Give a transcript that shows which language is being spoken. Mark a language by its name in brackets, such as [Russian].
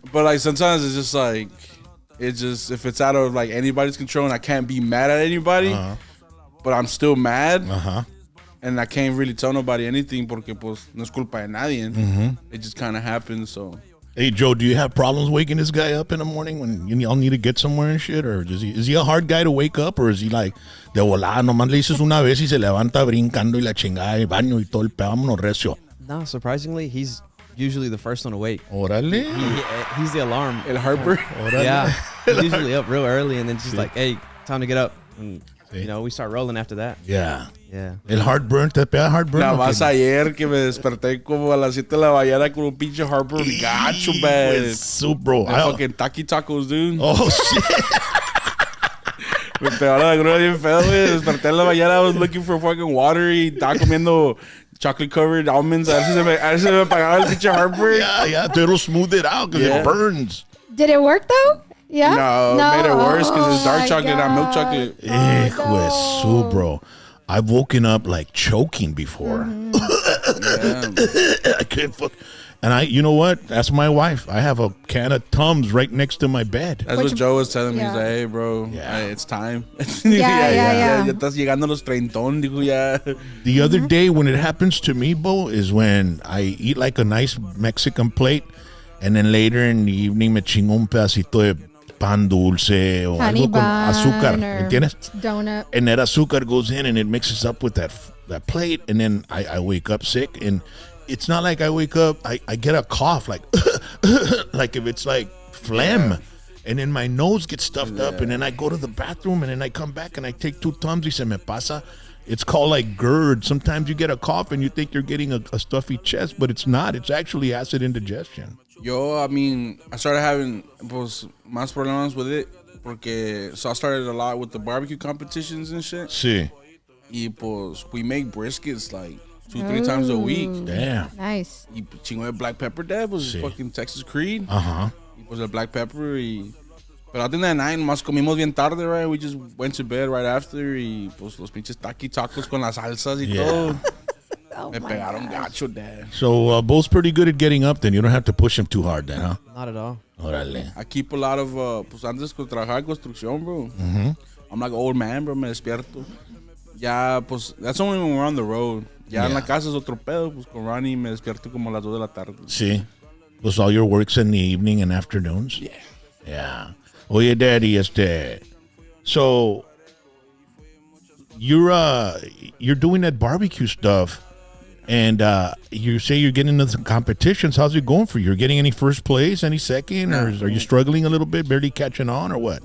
[English] But like sometimes it's just like, if it's out of like anybody's control and I can't be mad at anybody, but I'm still mad. And I can't really tell nobody anything [Spanish] porque pues no es culpa de nadie. [English] It just kind of happens, so. Hey, Joe, do you have problems waking this guy up in the morning when you all need to get somewhere and shit? Or is he a hard guy to wake up? Or is he like, [Spanish] de volada, nomás le dices una vez y se levanta brincando y la chingada y baño y todo el pedo, vámonos recio? [English] No, surprisingly, he's usually the first one awake. [Spanish] Órale. [English] He's the alarm. [Spanish] El Harper. [English] Yeah, he's usually up real early and then just like, hey, time to get up. And, we start rolling after that. Yeah. Yeah. [Spanish] El heartburn, te pega heartburn. Nada más ayer que me desperté como a las 7 de la mañana con un pinche Harper gacho, man. [English] So, bro. Fucking Taki Tacos, dude. Oh, shit. [Spanish] Me pegó la grúa bien feo, güey. Desperté en la mañana, [English] I was looking for fucking water [Spanish] y estaba comiendo [English] chocolate covered almonds. [Spanish] A ver si se me apagaba el pinche Harper. [English] Yeah, it'll smooth it out because it burns. Did it work though? Yeah. No, it made it worse because it's dark chocolate, not milk chocolate. Hijo de su, bro. I've woken up like choking before. I can't fuck. And you know what? That's my wife. I have a can of Tums right next to my bed. That's what Joe was telling me. He's like, hey, bro, it's time. Yeah. [Spanish] Ya estás llegando a los treintón, dijo ya. [English] The other day when it happens to me, Bo, is when I eat like a nice Mexican plate, and then later in the evening [Spanish] me chingo un pedacito de pan dulce o [English] honey [Spanish] algo con [English] bun [Spanish] azúcar, [English] or [Spanish] ¿entiendes? [English] Donut. And that azúcar goes in and it mixes up with that plate, and then I wake up sick. And it's not like I wake up, I get a cough like like if it's like phlegm, and then my nose gets stuffed up, and then I go to the bathroom, and then I come back and I take 2 Tums [Spanish] y se me pasa. [English] It's called like GERD. Sometimes you get a cough and you think you're getting a stuffy chest, but it's not. It's actually acid indigestion. Yo, I mean, I started having [Spanish] pues, más problemas [English] with it [Spanish] porque [English] I started a lot with the barbecue competitions and shit. [Spanish] Sí. Y pues [English] we make briskets like 2-3 times a week. Damn. Nice. [Spanish] Y chingo de [English] black pepper, dad was fucking Texas Creed. Uh-huh. [Spanish] Y pues el black pepper y... Pero [English] I think that night [Spanish] más comimos bien tarde, [English] right? We just went to bed right after [Spanish] y pues los pinches tacos con las salsas y todo. Me pegaron gacho, dad. [English] So Bo's pretty good at getting up then. You don't have to push him too hard then, huh? Not at all. [Spanish] Órale. [English] I keep a lot of, [Spanish] pues antes de trabajar en construcción, bro. [English] I'm like an old man, bro, [Spanish] me despierto. Ya, pues, [English] that's only when we're on the road. [Spanish] Ya en la casa es otro pedo, pues con Ronnie me despierto como a las 2 de la tarde. Sí. Pues [English] all your work's in the evening and afternoons? Yeah. Yeah. Oye, Daddy, so you're doing that barbecue stuff, and you say you're getting into some competitions. How's it going for you? You're getting any first place, any second, or are you struggling a little bit, barely catching on, or what?